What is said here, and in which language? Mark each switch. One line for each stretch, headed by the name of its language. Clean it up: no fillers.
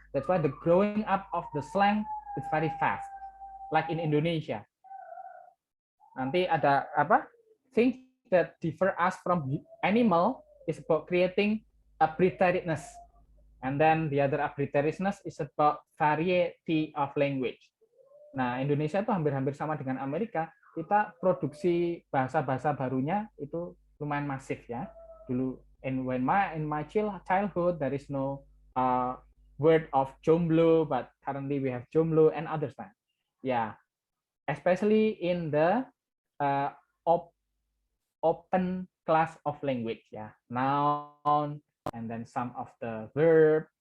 English: That's why the growing up of the slang is very fast. Like in Indonesia. Nanti ada things that differ us from animal is about creating a preparedness. And then the other arbitrariness is about variety of language.
Indonesian: Nah, Indonesia itu hampir-hampir sama dengan Amerika. Kita produksi bahasa-bahasa barunya itu lumayan masif ya.
English: Dulu in my childhood there is no word of jomblo, but currently we have jomblo and others. Yeah, especially in the open class of language. Yeah, noun and then some of the verb.